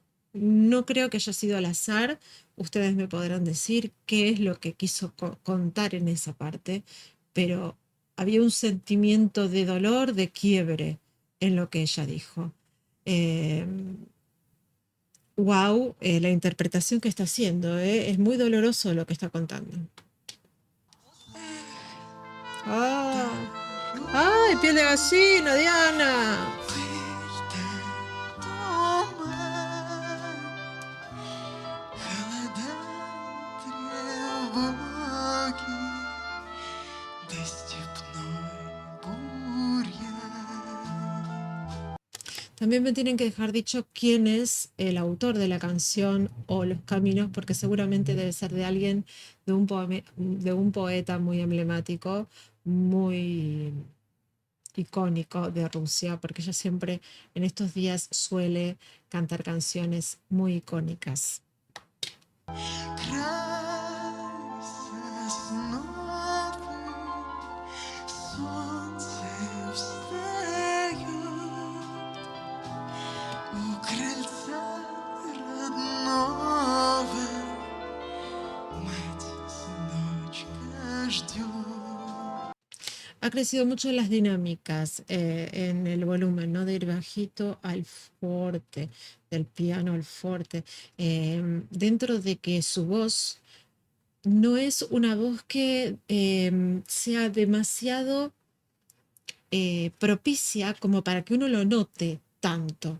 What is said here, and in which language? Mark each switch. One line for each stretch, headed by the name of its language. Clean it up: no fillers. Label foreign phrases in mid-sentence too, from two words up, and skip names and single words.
Spanish: No creo que haya sido al azar. Ustedes me podrán decir qué es lo que quiso contar en esa parte, pero había un sentimiento de dolor, de quiebre en lo que ella dijo. Wow, la interpretación que está haciendo, es muy doloroso lo que está contando. ¡Ah! ¡Ay, piel de gallina, Diana!
Russian: холода, тревоги, да степной бурьян.
Spanish: También me tienen que dejar dicho quién es el autor de la canción o los caminos, porque seguramente debe ser de alguien, de un poeta muy emblemático, muy icónico de Rusia, porque ella siempre en estos días suele cantar canciones muy icónicas.
Russian: Край сосновый, солнце встает у крыльца родного, мать сыночка ждет.
Spanish: Ha crecido mucho las dinámicas en el volumen, ¿no? De ir bajito al fuerte, del piano al fuerte, dentro de que su voz no es una voz que sea demasiado propicia como para que uno lo note tanto.